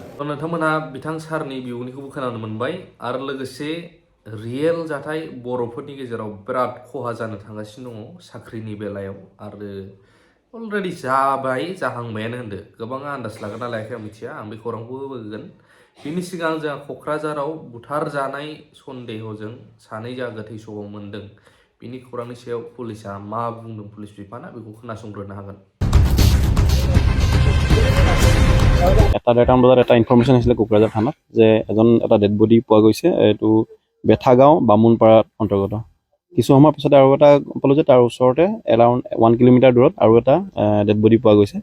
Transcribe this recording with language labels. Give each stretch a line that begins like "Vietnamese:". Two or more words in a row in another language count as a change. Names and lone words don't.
Bodo: नोंथांमोना बिथां सारनि बिबुंथिखौबो खोनानो मोनबाय आरो लोगोसे रियेल जाथाय बर'फोरनि गेजेराव बिराद खहा जानो थांगासिनो दङ साख्रिनि बेलायाव, आरो अलरेडि जाबाय, जाहांबायानो होनदो। गोबाङा आन्दाज लागोन ना लायाखै आं मिथिया, आं बे खौरांखौ होगोन। बिनि सिगां जोंहा क'क्राझाराव बुथारजानाय सन्देहजों सानै जा गोथै सह मोन्दों, बिनि खौरांनि सायाव पुलिसा मा बुंदों, पुलिस बिफाना, बेखौ खोनासंग्रोनो हागोन।
Assamese: এটা 1:30 বজাত এটা ইনফৰমেশ্যন আহিছিলে কোকৰাঝাৰ থানাত যে এটা
English: dead body
Assamese: পোৱা গৈছে, এইটো বেথাগাঁও বামুণপাৰাত অন্তৰ্গত। কিছু সময়ৰ পিছতে আৰু এটা পালোঁ যে তাৰ ওচৰতে এৰাউণ্ড 1 কিলোমিটাৰ দূৰত আৰু এটা
English: dead body
Assamese: পোৱা গৈছে।